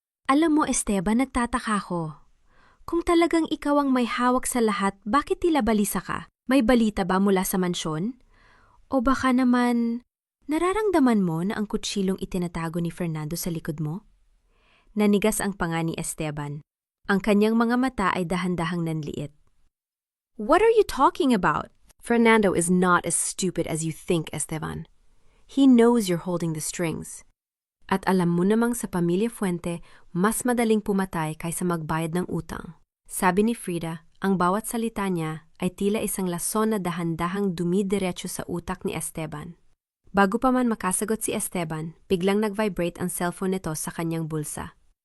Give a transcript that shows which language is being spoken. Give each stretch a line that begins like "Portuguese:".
Filipino: Alam mo, Esteban, nagtataka ko. Kung talagang ikaw ang may hawak sa lahat, bakit tila balisa ka? May balita ba mula sa mansyon? O baka naman nararamdaman mo na ang kutsilong itinatago ni Fernando sa likod mo? Nanigas ang panga ni Esteban. Ang kanyang mga mata ay dahan-dahang nanliit.
English: What are you talking about? Fernando is not as stupid as you think, Esteban. He knows you're holding the strings.
Filipino: At alam mo namang sa pamilya Fuente, mas madaling pumatay kaysa magbayad ng utang. Sabi ni Frida, ang bawat salita niya ay tila isang lason na dahan-dahang dumidiretso sa utak ni Esteban. Bago pa man makasagot si Esteban, biglang nag-vibrate ang cellphone nito sa kanyang bulsa.